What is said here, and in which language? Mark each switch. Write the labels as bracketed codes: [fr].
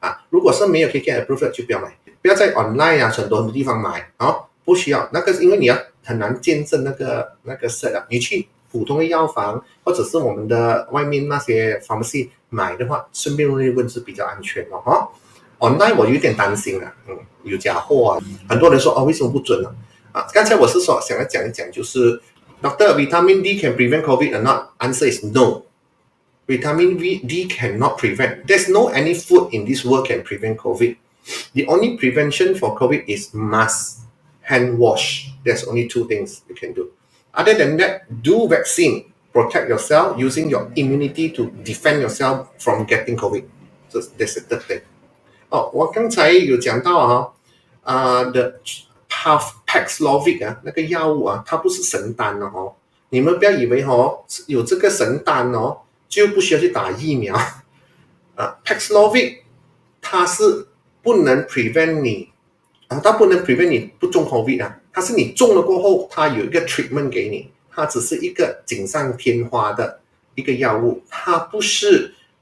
[zh] 如果是没有 KKM approve 的就不要买，不要在 online 很多地方买不需要，那个是因为你要很难见证那个 set 你去普通的药房或者是我们的外面那些 pharmacy 买的话，顺便问是比较安全online 我有点担心有假货很多人说为什么不准刚才我是说想要讲一讲，就是 [en] Doctor, vitamin D can prevent COVID or not? Answer is no. Vitamin D cannot prevent. There's no any food in this world can prevent COVID. The only prevention for COVID is mask, hand wash. There's only 2 things you can do. Other than that, do vaccine. Protect yourself using your immunity to defend yourself from getting COVID. So that's the third thing. [zh] 我刚才有讲到的 Paxlovid 那个药物它不是神丹你们不要以为有这个神丹就不需要去打疫苗 Paxlovid 它是不能 prevent 你它不能 prevent 你不中 COVID 它是你中了过后，它有一个 treatment 给你，它只是一个锦上添花的一个药物，它不是